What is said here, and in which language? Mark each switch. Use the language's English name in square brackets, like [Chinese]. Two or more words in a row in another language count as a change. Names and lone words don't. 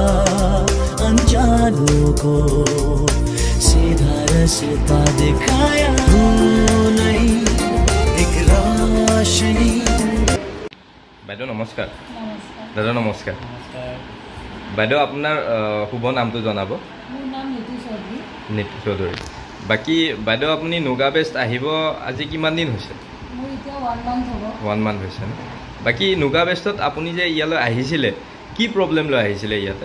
[Hindi] अनजानों को सीधा रास्ता दिखाया तू नहीं एक रोशनी [Assamese] বাইদেউ নমস্কাৰ দাদা নমস্কাৰ বাইদেউ আপোনাৰ শুভ নামটো জনাব মোৰ নাম নীতি চৌধুৰী নীতি চৌধুৰী বাকি বাইদেউ আপুনি নুগা বেষ্ট আহিব আজি কিমান দিন হৈছে মোৰ এতিয়া 1 মান্থ হ'ব 1 মান্থ হৈছে ন বাকি নুগা বেষ্টত আপুনি যে ইয়ালৈ আহিছিলে কি প্ৰব্লেম লৈ আহিছিলে ইয়াতে